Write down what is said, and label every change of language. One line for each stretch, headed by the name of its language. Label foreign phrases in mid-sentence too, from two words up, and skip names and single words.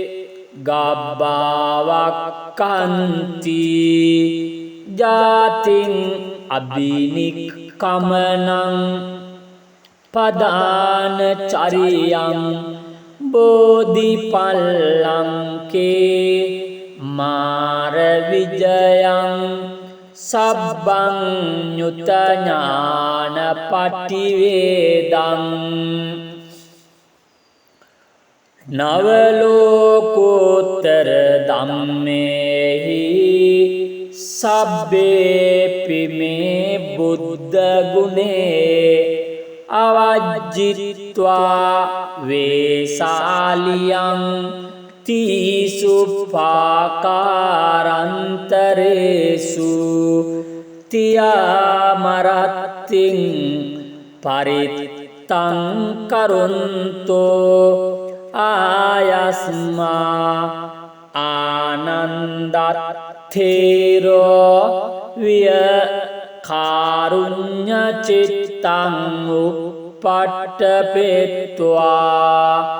Pali: ගබ්බාවක්කන්ති ජාතින් අබිනික්කමනං පදාන චරියං බෝධිපල්ලංකේ මාර විජයං සබ්බං ඤුත ඥාන පටිවේදං නවලෝකෝත්තර ධම්මේහි සබ්බේපි මේ බුද්ධ ගුණේ අවජ්ජිත්වා වේසාලියං තීසුපාකාරන්තරේසු තියාමරත්තිං පරිත්තං කරුන්තෝ ආයස්මා ආනන්දත්තේරෝ විය කාරුඤ්ඤ චිත්තං උපට්ඨපෙත්වා